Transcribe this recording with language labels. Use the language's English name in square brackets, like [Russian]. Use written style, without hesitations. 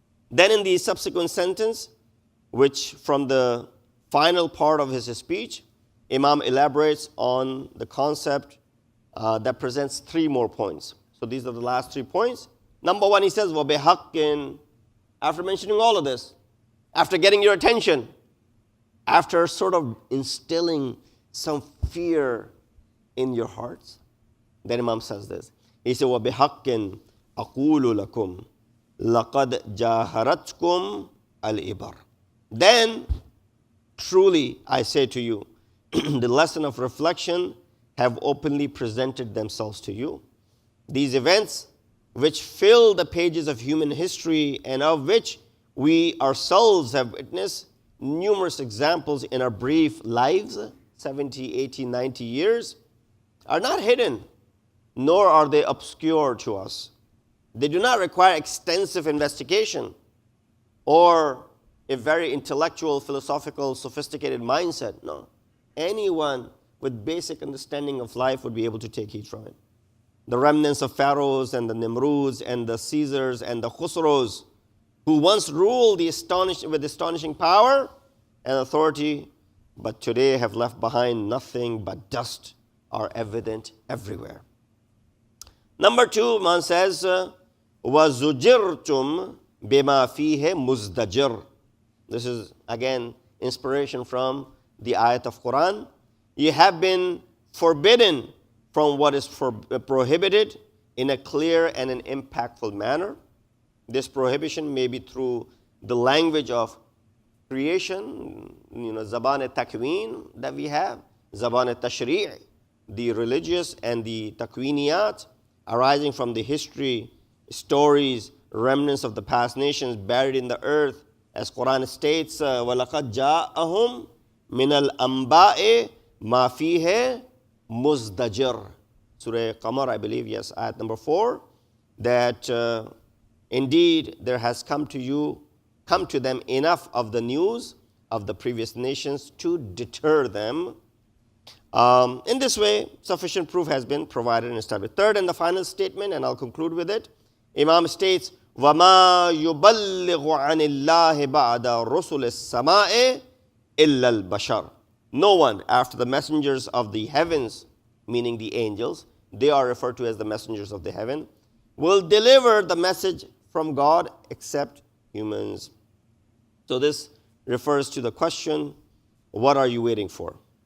[English] Then in the subsequent sentence, which from the final part of his speech, Imam elaborates on the concept that presents 3 more points. So these are the last 3 points. Number 1, he says, [Arabic] وَبِحَقٍّ. [English] After mentioning all of this, after getting your attention, after sort of instilling some fear in your hearts, then Imam says this. He said, [Arabic] وَبِحَقٍّ أَقُولُ لَكُمْ لَقَدْ جَاهَرَتْكُمْ الْإِبَرِ. [English] Then, truly, I say to you, the lesson of reflection have openly presented themselves to you. These events, which fill the pages of human history and of which we ourselves have witnessed numerous examples in our brief lives, 70, 80, 90 years, are not hidden, nor are they obscure to us. They do not require extensive investigation or a very intellectual, philosophical, sophisticated mindset. No. Anyone with basic understanding of life would be able to take heed from it. The remnants of pharaohs and the Nimrods and the Caesars and the Khusros, who once ruled with astonishing power and authority, but today have left behind nothing but dust, are evident everywhere. Number 2, man says, [Arabic] وَزُجِرْتُمْ بِمَا فِيهِ مُزْدَجِرْ. [English] This is, again, inspiration from the ayat of Quran. You have been forbidden from what is prohibited in a clear and an impactful manner. This prohibition may be through the language of creation, zaban-e-takween that we have, zaban-e-tashri', the religious and the takweeniyat arising from the history, stories, remnants of the past nations buried in the earth. As Quran states, [Arabic] وَلَقَدْ جَاءَهُمْ مِنَ الْأَنْبَاءِ مَا فِيهِ مُزْدَجِرٌ. [English] Surah Qamar, I believe, yes, ayat number 4, that indeed there has come to them enough of the news of the previous nations to deter them. In this way, sufficient proof has been provided and established. Third and the final statement, and I'll conclude with it. Imam states, [Arabic] وَمَا يُبَلِّغُ عَنِ اللَّهِ بَعْدَ رُسُلِ السَّمَاءِ إِلَّا الْبَشَرِ. [English] No one after the messengers of the heavens, meaning the angels, they are referred to as the messengers of the heaven, will deliver the message from God except humans. So this refers to the question, what are you waiting for?